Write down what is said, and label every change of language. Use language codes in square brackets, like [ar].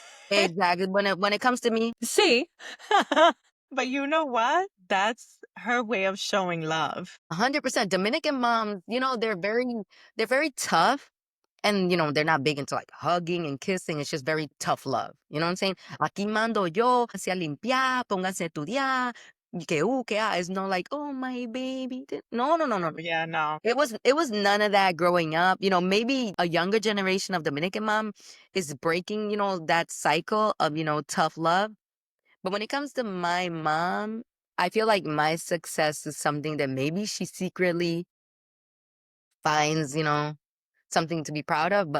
[en] Exactly. When it comes to me, See? But you know what? That's her way of showing love. 100% Dominican moms, they're very tough. And, they're not big into like hugging and kissing. It's just very tough love. You know what I'm saying? [es] Aquí mando yo, pónganse a limpiar, pónganse a estudiar. [en] Que ah. It's not like, oh, my baby. No, no, no, no. Yeah, no. It was none of that growing up. Maybe a younger generation of Dominican mom is breaking, that cycle of, tough love. But when it comes to my mom, I feel like my success is something that maybe she secretly finds, something to be proud of.